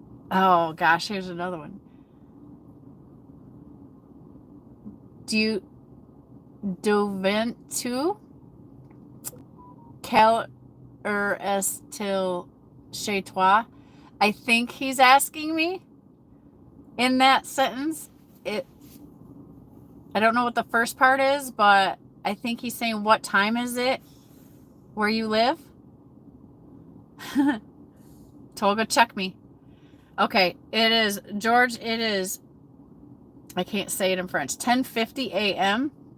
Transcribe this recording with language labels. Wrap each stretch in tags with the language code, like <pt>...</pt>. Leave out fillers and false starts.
<en>Oh gosh, here's another one.</en> <fr>Deventu quelle heure est-il chez toi?</fr> <en>I think he's asking me in that sentence. I don't know what the first part is, but I think he's saying, what time is it where you live? Tolga, check me. Okay, it is, George, it is, I can't say it in French, 10:50 a.m.</en>